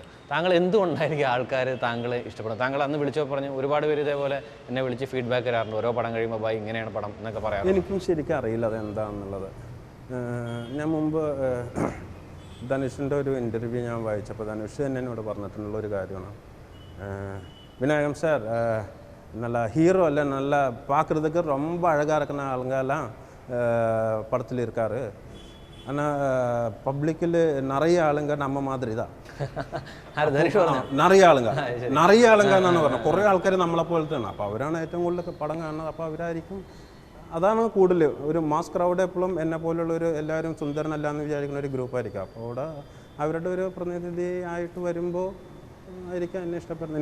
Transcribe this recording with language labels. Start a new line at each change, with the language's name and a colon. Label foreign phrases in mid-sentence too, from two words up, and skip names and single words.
Malayalam: താങ്കൾ എന്തുകൊണ്ടായിരിക്കും ആൾക്കാർ താങ്കളെ ഇഷ്ടപ്പെടുന്നത്? താങ്കൾ അന്ന് വിളിച്ചപ്പോൾ പറഞ്ഞു ഒരുപാട് പേര് ഇതേപോലെ എന്നെ വിളിച്ച് ഫീഡ്ബാക്ക് തരാറുണ്ട്, ഓരോ പടം കഴിയുമ്പോൾ ബൈ ഇങ്ങനെയാണ് പടം എന്നൊക്കെ പറയാം. എനിക്കും ശരിക്കും അറിയില്ല അതെന്താണെന്നുള്ളത്. ഞാൻ മുമ്പ് ധനുഷിൻ്റെ ഒരു ഇൻ്റർവ്യൂ ഞാൻ വായിച്ചപ്പോൾ ധനുഷ് തന്നെ എന്നോട് പറഞ്ഞിട്ടുള്ളൊരു കാര്യമാണ്,
Tamil: விநாயகம் சார் நல்ல ஹீரோ இல்லை, நல்ல பார்க்குறதுக்கு ரொம்ப அழகாக இருக்கிற ஆளுங்கெல்லாம் படத்தில் இருக்கார். ஆனால் பப்ளிக்கில் நிறைய ஆளுங்க நம்ம மாதிரி தான். நிறைய ஆளுங்க
Malayalam: എന്നാണ് പറഞ്ഞത്. കുറേ ആൾക്കാർ നമ്മളെ പോലത്തെയാണ്. അപ്പോൾ അവരാണ് ഏറ്റവും കൂടുതൽ പടം കാണുന്നത്. അപ്പോൾ അവരായിരിക്കും, അതാണ് കൂടുതൽ ഒരു
English: mass crowd.
Malayalam: എപ്പോഴും എന്നെ പോലുള്ളൊരു എല്ലാവരും സുന്ദരനല്ല എന്ന് വിചാരിക്കുന്ന ഒരു ഗ്രൂപ്പായിരിക്കും. അപ്പോൾ അവിടെ അവരുടെ ഒരു പ്രതിനിധി ആയിട്ട് വരുമ്പോൾ ആയിരിക്കാം എന്നെ ഇഷ്ടപ്പെടുന്നത്.